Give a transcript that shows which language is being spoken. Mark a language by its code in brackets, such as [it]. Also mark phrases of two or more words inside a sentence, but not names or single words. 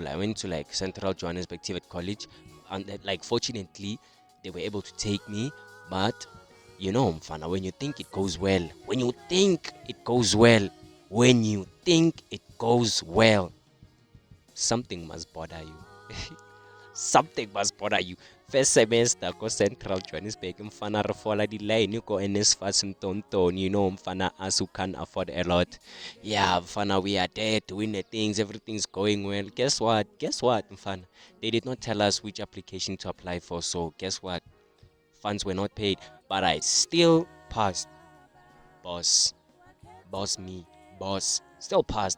[en] I went to like Central Johannesburg TVET College, and like fortunately they were able to take me. But mfana, when you think it goes well, when you think it goes well, when you think it goes well, something must bother you. Something must bother you. First semester go Central Johannesburg, mfana [st] re fola di-line go [en] NSFAS Mtonton, mfana us who can't afford a lot. Yeah, mfana, we are there doing the things, everything's going well. Guess what? Guess what, mfana? They did not tell us which application to apply for, so guess what? Funds were not paid, but I still passed. Boss, boss me, boss, still passed.